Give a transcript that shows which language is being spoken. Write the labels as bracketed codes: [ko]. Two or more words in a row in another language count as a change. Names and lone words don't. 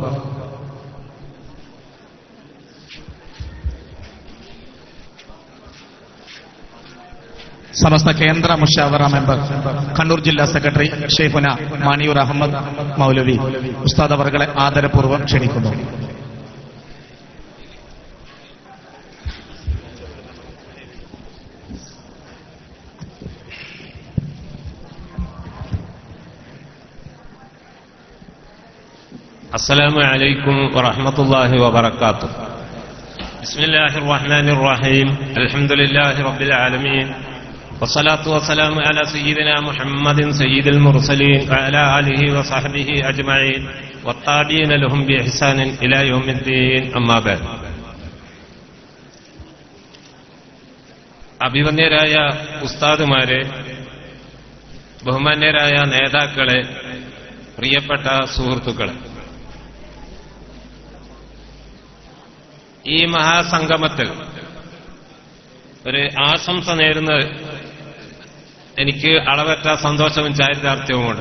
[ml] സമസ്ത കേന്ദ്ര മുഷാവറ മെമ്പർ കണ്ണൂർ ജില്ലാ സെക്രട്ടറി ഷെയ്ഖുന മാണിയൂർ അഹമ്മദ് മൗലവി ഉസ്താദ് അവർകളെ ആദരപൂർവ്വം ക്ഷണിക്കുന്നു. [ar] السلام عليكم ورحمة الله وبركاته. بسم الله الرحمن الرحيم. الحمد لله رب العالمين والصلاة والسلام على سيدنا محمد سيد المرسلين وعلى آله وصحبه أجمعين والتابعين لهم بإحسان إلى يوم الدين. أما بعد. [ml] അഭിവന്യരായ ഉസ്താദുമാരെ, ബഹുമാന്യരായ നേതാക്കളെ, പ്രിയപ്പെട്ട സുഹൃത്തുക്കളെ, ഈ മഹാസംഗമത്തിൽ ഒരു ആശംസ നേരുന്നത് എനിക്ക് അളവറ്റ സന്തോഷവും ചാരിതാർത്ഥ്യവുമുണ്ട്.